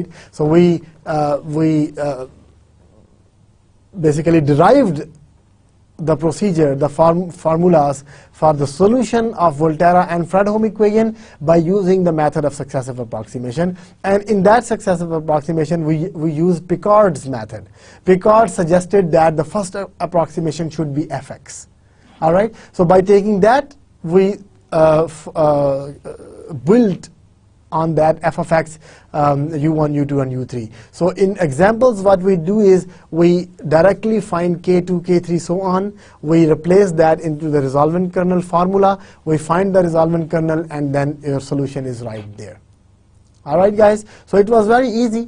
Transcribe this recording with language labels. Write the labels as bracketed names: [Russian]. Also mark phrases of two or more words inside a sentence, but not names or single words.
[English] So we basically derived the procedure, the formulas for the solution of Volterra and Fredholm equation by using the method of successive approximation. And in that successive approximation, we used Picard's method. Picard suggested that the first approximation should be fx. All right. So by taking that, we built on that f of x, u1, u2, and u3. So in examples, what we do is we directly find k2, k3, so on. We replace that into the resolvent kernel formula. We find the resolvent kernel, and then your solution is right there. All right, guys. So it was very easy.